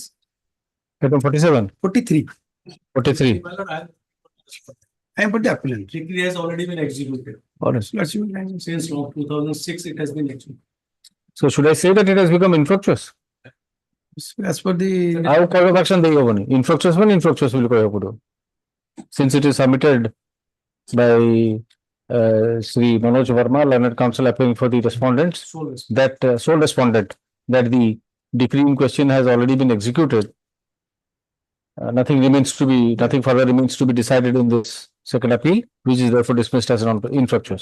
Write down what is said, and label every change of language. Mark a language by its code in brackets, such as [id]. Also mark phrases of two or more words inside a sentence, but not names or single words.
[en] Item 47. 43. 43. I am for the appellant. Decree has already been executed. Honest. Lordship may- Since 2006, it has been executed. So should I say that it has become infructuous? As per the ଆଉ cause of action [or] ଦେଇ ହବନି [en] infructuous ମାନେ infructuous [or] ବୋଲି କହିବାକୁ ପଡିବ [en] since it is submitted by Sri Manoj Verma, learned counsel appearing for the respondents, that sole respondent, that the decree in question has already been executed. Nothing further remains to be decided in this second appeal, which is therefore dismissed as infructuous.